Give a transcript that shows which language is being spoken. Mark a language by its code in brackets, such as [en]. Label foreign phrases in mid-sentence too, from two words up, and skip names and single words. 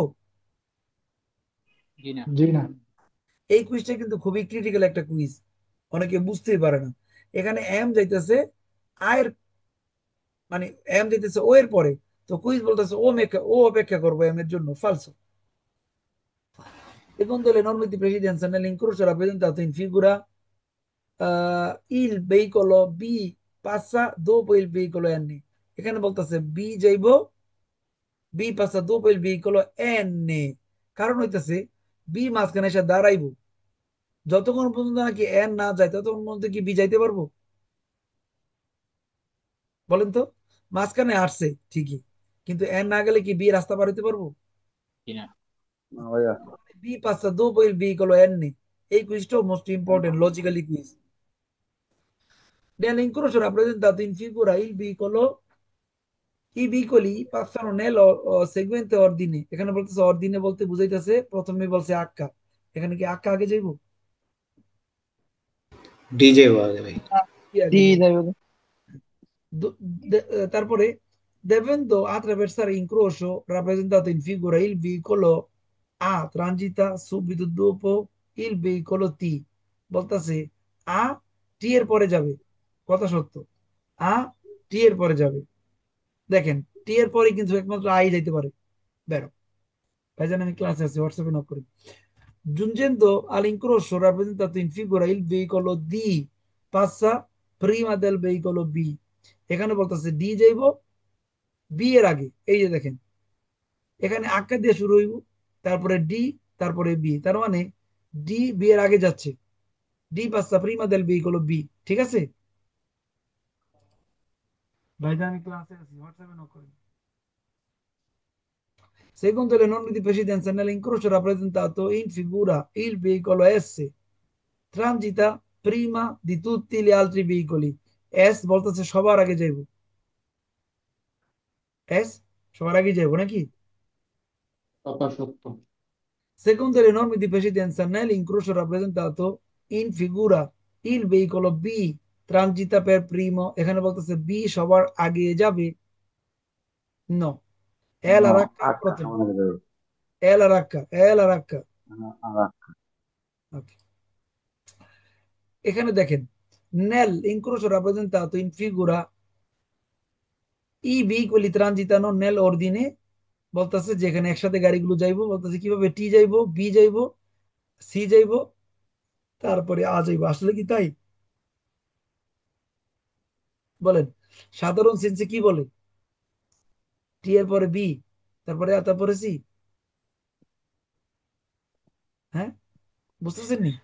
[bn] জি না। জি না। এই কুইজটা কিন্তু খুবই ক্রিটিক্যাল একটা কুইজ, অনেকে বুঝতেই পারে না। এখানে এম যাইতেছে আয়ের, মানে এম যাইতেছে ও এর পরে, তো কুইজ বলতেছে ও অপেক্ষা করবো এম এর জন্য, ফালসো। [it] Secondo le norme di precedenza nell'incrocio rappresentato in figura, il veicolo B passa dopo il veicolo N, [bn] এখানে বলতেছে বি যাইব, বি [it] passa dopo il veicolo N, [bn] কারণ হইতেছে বি মাঝখানে এসে দাঁড়াইব, যতক্ষণ পর্যন্ত নাকি এন না যায় ততক্ষণ পর্যন্ত কি বি যাইতে পারবো? বলেন তো, মাঝখানে আসছে ঠিকই, কিন্তু এন না গেলে কি বি রাস্তা পার হইতে পারবো? জি না। না ভাইয়া। বি [it] passa dopo il veicolo N, [bn] এই কুইজটাও [en] most important logically quiz. [it] Nell'incrocio rappresentato in figura i veicoli passano nel seguente ordine, [bn] এখানে বলতেছে অর্ডিনে বলতে বুঝাইতেছে প্রথমে বলছে আক্কা, এখানে কি আক্কা আগে যাইব? ডিজে আগে ভাই। কি আগে ডি যাইব? যাবে। তারপরে [it] devendo attraversare incrocio rappresentato in figura il veicolo A transita subito dopo il veicolo T, [bn] বলতেছে আ টি এর পরে যাবে, কথা সত্য, আ টি এর পরে যাবে। দেখেন টি এর পরে কিন্তু একমাত্র আই যাইতে পারে, বেরো। ভাইজান আমি ক্লাসে আছি, হোয়াটসঅ্যাপে নক করি। [it] Giungendo all'incrocio rappresentato in figura il veicolo D passa prima del veicolo B, [bn] এখানে বলতেছে ডি যাইব বি এর আগে, এই যে দেখেন এখানে আক্কা দিয়ে শুরু হইব, তারপরে ডি, তারপরে বি, তার মানে ডি বি এর আগে যাচ্ছে, ডি [it] passa prima del veicolo B, [bn] ঠিক আছে? ভাইজান আমি ক্লাসে আছি, হোয়াটসঅ্যাপে নক করি। [it] Secondo le norme di precedenza nell'incrocio rappresentato in figura il veicolo S transita prima di tutti gli altri veicoli, S [bn] বলতেছে সবার আগে যাইব, এস সবার আগে যাইব নাকি? কথা সত্য। [it] Secondo le norme di precedenza nell'incrocio rappresentato in figura il veicolo B transita per primo, [bn] এখানে বলতেছে বি সবার আগে যাবে, নো, এল না আর আক্কা আক্কা প্রথমে, সমান আগে যাবে। এল আর আক্কা, এল আর আক্কা। আক্কা। [it] Okay. [bn] এখানে দেখেন [it] nell'incrocio rappresentato in figura i veicoli transitano nell'ordine, [bn] বলতেছে যেখানে একসাথে গাড়িগুলো যাইবো, বলতেছে কিভাবে টি যাইবো, বি যাইবো, সি যাইবো, তারপরে আ যাইবো, আসলে কি তাই? বলেন, সাধারণ সেন্সে কি বলে? টি এর পরে বি, তারপরে আ, তারপরে সি, হ্যাঁ বুঝতেছেন নি?